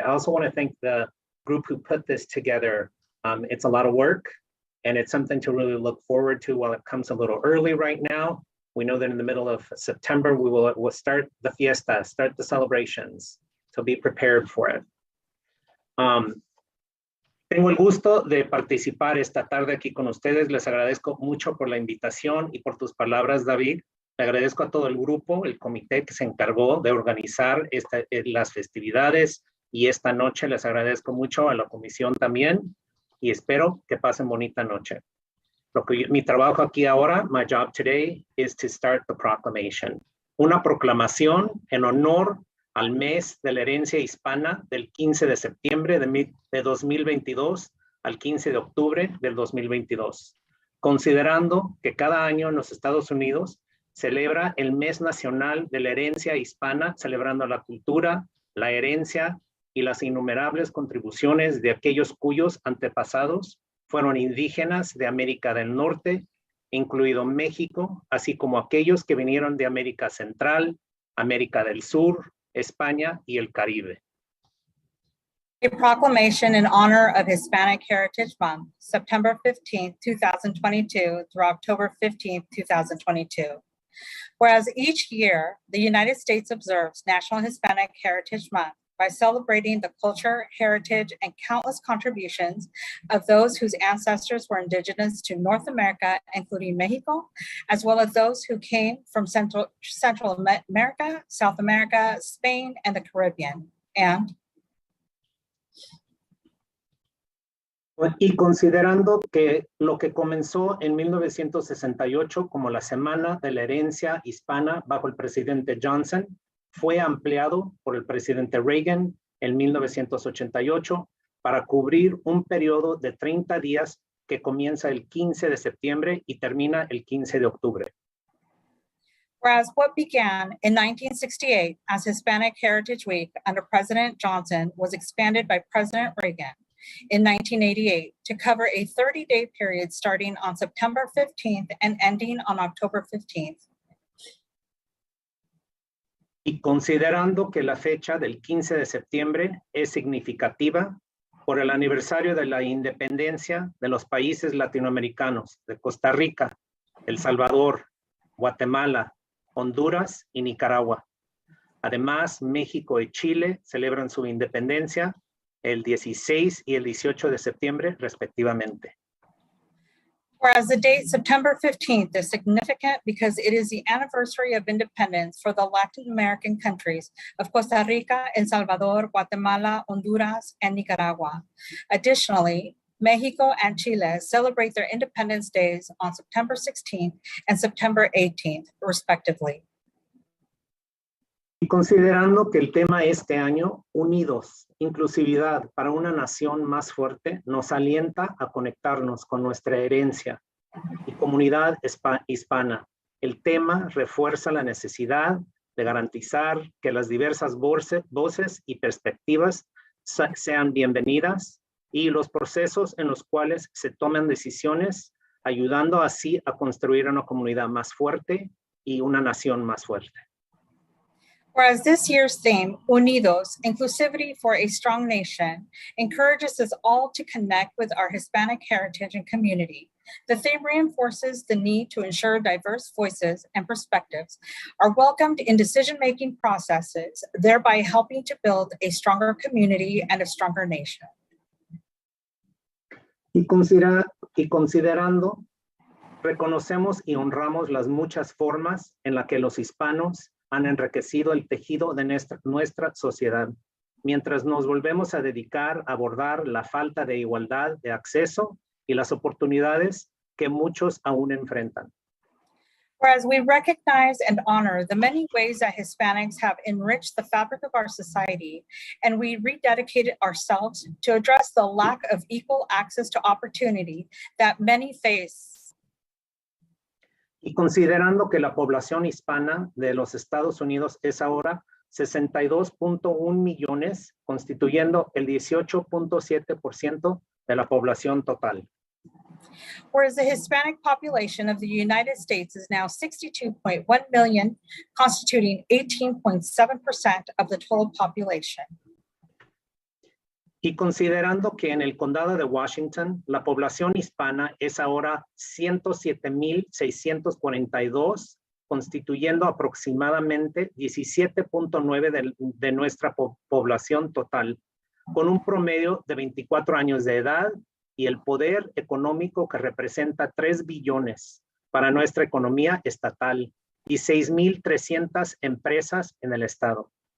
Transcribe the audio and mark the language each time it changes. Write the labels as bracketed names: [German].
[English] I also want to thank the group who put this together. It's a lot of work and it's something to really look forward to while it comes a little early right now. We know that in the middle of September, we'll start the fiesta, start the celebrations. So be prepared for it. [Spanish] Tengo el gusto de participar esta tarde aquí con ustedes. Les agradezco mucho por la invitación y por tus palabras, David. Le agradezco a todo el grupo, el comité que se encargó de organizar las festividades y esta noche les agradezco mucho a la comisión también y espero que pasen bonita noche. Mi trabajo aquí ahora, [English] my job today, is to start the proclamation. [Spanish] una proclamación en honor al mes de la herencia hispana del 15 de septiembre de 2022 al 15 de octubre del 2022, considerando que cada año en los Estados Unidos celebra el mes nacional de la herencia hispana, celebrando la cultura, la herencia y las innumerables contribuciones de aquellos cuyos antepasados fueron indígenas de América del Norte, incluido México, así como aquellos que vinieron de América Central, América del Sur, España y el Caribe. [English] A proclamation in honor of Hispanic Heritage Month, September 15th, 2022 through October 15th, 2022. Whereas each year, the United States observes National Hispanic Heritage Month by celebrating the culture, heritage, and countless contributions of those whose ancestors were indigenous to North America, including Mexico, as well as those who came from Central America, South America, Spain, and the Caribbean. And [Spanish] y considerando que lo que comenzó en 1968 como la Semana de la Herencia Hispana bajo el presidente Johnson, fue ampliado por el presidente Reagan en 1988 para cubrir un periodo de 30 días que comienza el 15 de septiembre y termina el 15 de octubre. [English] Whereas what began in 1968 as Hispanic Heritage Week under President Johnson was expanded by President Reagan in 1988 to cover a 30-day period starting on September 15th and ending on October 15th. [Spanish] Y considerando que la fecha del 15 de septiembre es significativa por el aniversario de la independencia de los países latinoamericanos de Costa Rica, El Salvador, Guatemala, Honduras y Nicaragua. Además, México y Chile celebran su independencia el 16 y el 18 de septiembre, respectivamente. [English] Whereas the date September 15th is significant because it is the anniversary of independence for the Latin American countries of Costa Rica, El Salvador, Guatemala, Honduras, and Nicaragua. Additionally, Mexico and Chile celebrate their independence days on September 16th and September 18th, respectively. [Spanish] Y considerando que el tema este año, Unidos, Inclusividad para una nación más fuerte, nos alienta a conectarnos con nuestra herencia y comunidad hispana. El tema refuerza la necesidad de garantizar que las diversas voces y perspectivas sean bienvenidas y los procesos en los cuales se toman decisiones, ayudando así a construir una comunidad más fuerte y una nación más fuerte. [English] Whereas this year's theme, Unidos, Inclusivity for a Strong Nation, encourages us all to connect with our Hispanic heritage and community. The theme reinforces the need to ensure diverse voices and perspectives are welcomed in decision-making processes, thereby helping to build a stronger community and a stronger nation. [Spanish] Y considerando, reconocemos y honramos las muchas formas en las que los hispanos han enriquecido el tejido de nuestra sociedad, mientras nos volvemos a dedicar a abordar la falta de igualdad de acceso y las oportunidades que muchos aún enfrentan. [English] Whereas we recognize and honor the many ways that Hispanics have enriched the fabric of our society, and we rededicated ourselves to address the lack of equal access to opportunity that many face. [Spanish] Y considerando que la población hispana de los Estados Unidos es ahora 62.1 millones, constituyendo el 18.7% de la población total. [English] Whereas the Hispanic population of the United States is now 62.1 million, constituting 18.7% of the total population. [Spanish] Y considerando que en el condado de Washington, la población hispana es ahora 107,642, constituyendo aproximadamente 17.9% de nuestra población total, con un promedio de 24 años de edad y el poder económico que representa 3 billones para nuestra economía estatal y 6,300 empresas en el estado.